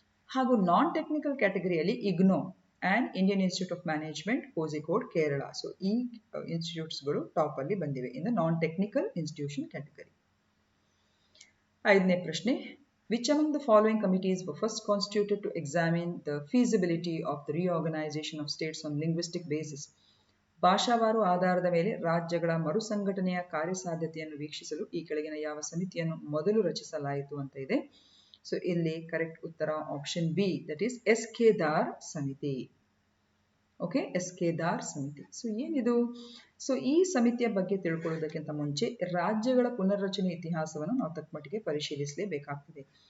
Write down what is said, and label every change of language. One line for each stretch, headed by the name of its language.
Kannada: ಹಾಗೂ non technical ಕ್ಯಾಟಗರಿಯಲ್ಲಿ IGNOU and Indian institute of management, Kozhikode, Kerala. So ಈ ಇನ್ಸ್ಟಿಟ್ಯೂಟ್ಸ್ಗಳು top ಅಲ್ಲಿ ಬಂದಿವೆ
English: In the non technical institution category.
Kannada: 5ನೇ ಪ್ರಶ್ನೆ,
English: which among the following committees were first constituted to examine the feasibility of the reorganization of states on linguistic basis?
Kannada: ಭಾಷಾವಾರು ಆಧಾರದ ಮೇಲೆ ರಾಜ್ಯಗಳ ಮರುಸಂಘಟನೆಯ ಕಾರ್ಯಸಾಧ್ಯತೆಯನ್ನು ವೀಕ್ಷಿಸಲು ಈ ಕೆಳಗಿನ ಯಾವ ಸಮಿತಿಯನ್ನು ಮೊದಲು ರಚಿಸಲಾಯಿತು ಅಂತ ಇದೆ. ಸೊ ಇಲ್ಲಿ ಕರೆಕ್ಟ್ ಉತ್ತರ option B,
English: that is
Kannada: SK ದಾರ್ ಸಮಿತಿ. ಓಕೆ, SK ದಾರ್ ಸಮಿತಿ. ಸೊ ಏನಿದು? ಸೊ ಈ ಸಮಿತಿಯ ಬಗ್ಗೆ ತಿಳ್ಕೊಳ್ಳೋದಕ್ಕಿಂತ ಮುಂಚೆ ರಾಜ್ಯಗಳ ಪುನರ್ರಚನೆ ಇತಿಹಾಸವನ್ನು ನಾವು ತಕ್ಕಮಟ್ಟಿಗೆ ಪರಿಶೀಲಿಸಲೇಬೇಕಾಗ್ತದೆ.